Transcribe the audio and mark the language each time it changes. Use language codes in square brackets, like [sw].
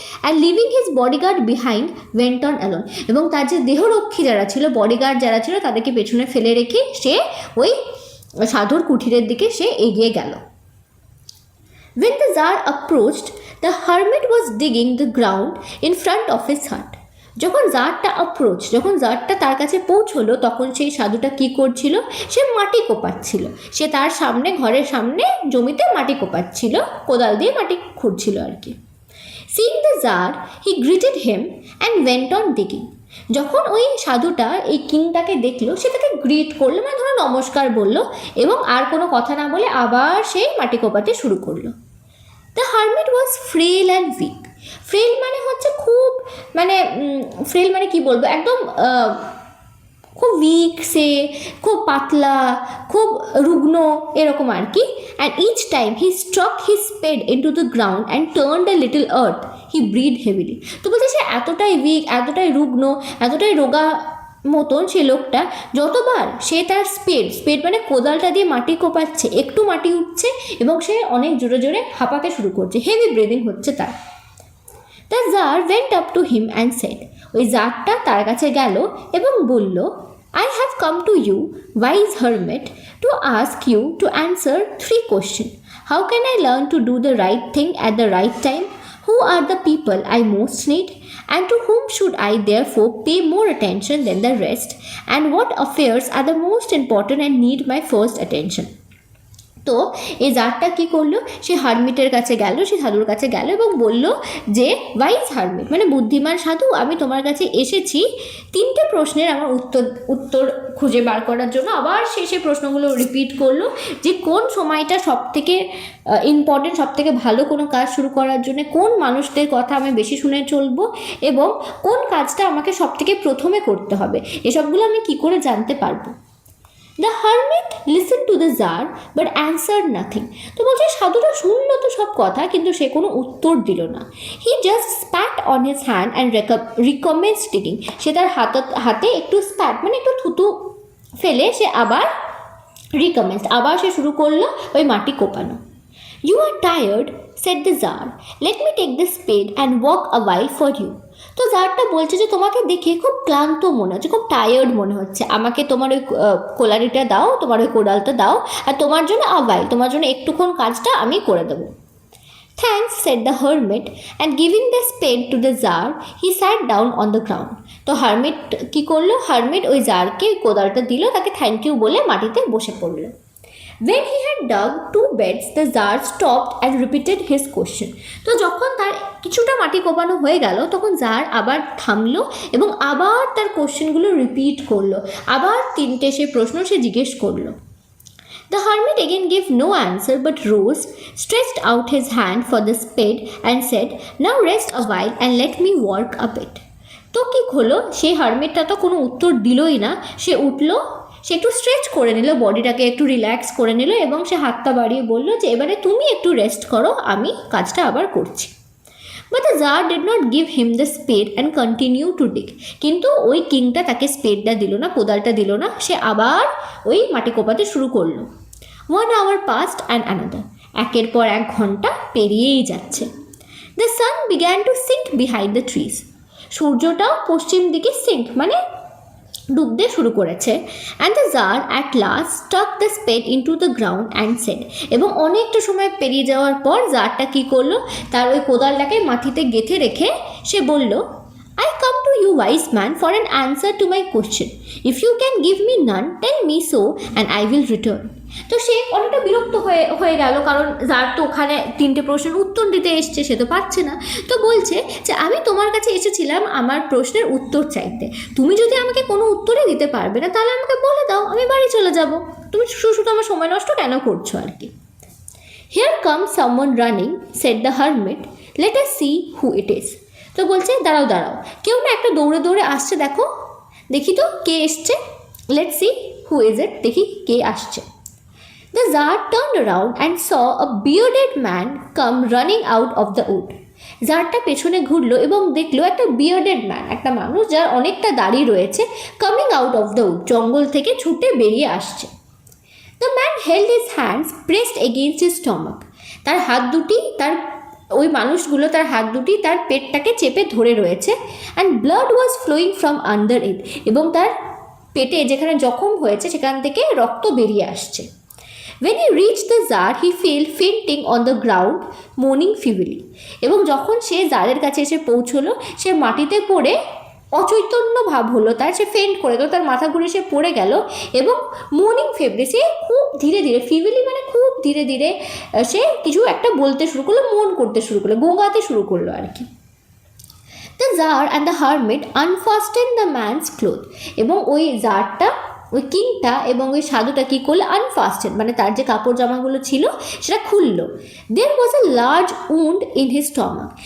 [en] and living his bodyguard behind went on alone, [bn] এবং তার যে দেহরক্ষী যারা ছিল, বডিগার্ড যারা ছিল, তাদেরকে পেছনে ফেলে রেখে সে ওই সাধুর কুঠিরের দিকে সে এগিয়ে গেল। [en] When the Tsar approached, the hermit was digging the ground in front of his hut. [bn] যখন জারটা তার কাছে পৌঁছলো, তখন সেই সাধুটা কি করছিল? সে মাটি কোপাচ্ছিল। সে তার সামনে, ঘরের সামনে জমিতে মাটি কোপাচ্ছিল, কোদাল দিয়ে মাটি খুঁড়ছিল আর কি। [en] Seeing the Tsar, he greeted him and went on digging. [bn] যখন ওই সাধুটা এই কিংটাকে দেখলো, সে তাকে গ্রিট করলো মানে ধরো নমস্কার বললো, এবং আর কোনো কথা না বলে আবার সে মাটি কোপাতে শুরু করলো। [en] The hermit was frail and weak. [bn] Frail মানে হচ্ছে খুব ফ্রেল মানে কি বলবো, একদম খুব উইক, সে খুব পাতলা, খুব রুগ্ন এরকম আর কি। [en] And each time he struck his spade into the ground and turned a little earth he breath heavily. [bn] তো বলছে সে এতটাই উইক, এতটাই রুগ্ন, এতটাই রোগা মতন সে লোকটা, যতবার সে তার স্পেড মানে কোদালটা দিয়ে মাটি কোপাচ্ছে, একটু মাটি উঠছে এবং সে অনেক জোরে জোরে হাঁপাতে শুরু করছে, হেভি ব্রিদিং হচ্ছে তার। [en] the jar went up to him and said, [bn] ওই জারটা তার কাছে গেল এবং বলল, [en] I have come to you, wise hermit, to ask you to answer 3 questions. How can I learn to do the right thing at the right time? Who are the people I most need? And to whom should I therefore pay more attention than the rest? And what affairs are the most important and need my first attention? [bn] তো এই জারটা কী করলো, সে হারমিটের কাছে গেল, সে সাধুর কাছে গেল এবং বলল যে ওয়াইজ হারমিট মানে বুদ্ধিমান সাধু, আমি তোমার কাছে এসেছি 3টে প্রশ্নের আমার উত্তর খুঁজে বার করার জন্য। আবার সে প্রশ্নগুলো রিপিট করলো যে কোন সময়টা সবথেকে ইম্পর্টেন্ট, সবথেকে ভালো কোনো কাজ শুরু করার জন্য, কোন মানুষদের কথা আমি বেশি শুনে চলবো এবং কোন কাজটা আমাকে সবথেকে প্রথমে করতে হবে, এসবগুলো আমি কী করে জানতে পারবো। [en] The hermit listened to the Tsar but answered nothing. [bn] তো বলছে সাধুটা শুনলো তো সব কথা, কিন্তু সে কোনো উত্তর দিল না। [en] He just spat on his hand and recommenced digging. [bn] সে তার হাতে একটু স্প্যাট মানে একটু থুতু ফেলে সে আবার রিকমেন্সড, আবার সে শুরু করলো ওই মাটি কোপানো। [en] You are tired, said the Tsar. Let me take the spade and walk a while for you. [bn] তো জারটা বলছে যে তোমাকে দেখে খুব ক্লান্ত মনে হচ্ছে, খুব টায়ার্ড মনে হচ্ছে, আমাকে তোমার ওই কোলারিটা দাও, তোমার ওই কোদালটা দাও, আর তোমার জন্য আওয়াইল, তোমার জন্য একটুক্ষণ কাজটা আমি করে দেবো। [en] Thanks, said the hermit, and giving the spade to the Tsar, he sat down on the ground. [bn] তো হারমিট কী করলো, হারমিট ওই জারকে কোদালটা দিল, তাকে থ্যাংক ইউ বলে মাটিতে বসে পড়লো। [en] When he had dug 2 beds, the Tsar stopped and repeated his question. [bn] তো যখন তার কিছুটা মাটি কোপানো হয়ে গেল, তখন জার আবার থামলো এবং আবার তার কোশ্চেনগুলো রিপিট করলো, আবার 3টে সে প্রশ্ন সে জিজ্ঞেস করলো। [en] The hermit again gave no answer but rose, stretched out his hand for the spade and said, Now rest a while and let me work a bit. [bn] তো কী হলো, সেই হারমিটটা তো কোনো উত্তর দিলই না, সে উঠলো, সে একটু স্ট্রেচ করে নিল, বডিটাকে একটু রিল্যাক্স করে নিল এবং সে হাতটা বাড়িয়ে বলল যে এবারে তুমি একটু রেস্ট করো, আমি কাজটা আবার করছি। [en] But the Tsar did not give him the spade and continue to dig. [bn] কিন্তু ওই কিংটা তাকে স্পেডটা দিল না, কোদালটা দিল না, সে আবার ওই মাটি কোপাতে শুরু করলো। [en] 1 hour passed and another. [bn] একের পর 1 ঘন্টা পেরিয়েই যাচ্ছে। [en] The sun began to sink behind the trees. [bn] সূর্যটাও পশ্চিম দিকে সিঙ্ক মানে ডুবতে শুরু করেছে। [en] And the jar at last stuck the spade into the ground and said. [bn] এবং অনেকটা সময় পেরিয়ে যাওয়ার পর জারটা কী করলো, তার ওই কোদালটাকে মাটিতে গেঁথে রেখে সে বলল, [en] I come to you, wise man, for an answer to my question. If you can give me none, tell me so and I will return. [bn] তো সে অনেকটা বিরক্ত হয়ে গেল, কারণ যার তো ওখানে 3টে প্রশ্নের উত্তর দিতে এসছে, সে তো পাচ্ছে না। তো বলছে যে আমি তোমার কাছে এসেছিলাম আমার প্রশ্নের উত্তর চাইতে, তুমি যদি আমাকে কোনো উত্তরই দিতে পারবে না তাহলে আমাকে বলে দাও, আমি বাড়ি চলে যাব, তুমি শুধু আমার সময় নষ্ট কেন করছো আর কি। [en] Here comes someone running, said the hermit. Let us see who it is. [bn] তো বলছে দাঁড়াও, কেউ না একটা দৌড়ে দৌড়ে আসছে, দেখি তো কে এসছে। [en] Let's see who is it, [bn] দেখি কে আসছে। [en] The Tsar turned around and saw a bearded man come running out of the wood. [bn] জারটা পেছনে ঘুরলো এবং দেখলো একটা [en] bearded man, [bn] একটা মানুষ যার অনেকটা দাড়ি রয়েছে, [en] coming out of the wood, [bn] জঙ্গল থেকে ছুটে বেরিয়ে আসছে। [en] The man held his hands pressed against his stomach. [bn] তার হাত দুটি, তার ওই মানুষগুলো তার হাত দুটি তার পেটটাকে চেপে ধরে রয়েছে। [en] and blood was flowing from under it, [bn] এবং তার পেটে যেখানে জখম হয়েছে সেখান থেকে রক্ত বেরিয়ে আসছে। [en] When he reached the Tsar, he fell fainting on the ground, moaning feebly. [bn] এবং যখন সে জারের কাছে এসে পৌঁছলো, সে মাটিতে পড়ে অচৈতন্য ভাব হলো তার, সে ফেন্ট করে গেল, তার মাথা ঘুরে সে পড়ে গেল এবং মোর্নিং ফেব্রি, সে খুব ধীরে ধীরে, ফিভিলি মানে খুব ধীরে ধীরে সে কিছু একটা বলতে শুরু করলো, মন করতে শুরু করলো, গোঙাতে শুরু করলো আর কি। [en] The Tsar and the hermit unfastened the man's clothes. [bn] এবং ওই জারটা, ওই কিংটা এবং ওই সাধুটা কী করলো, আনফাস্টেড মানে তার যে কাপড় জামাগুলো ছিল সেটা খুললো। [en] There was a large wound in his stomach.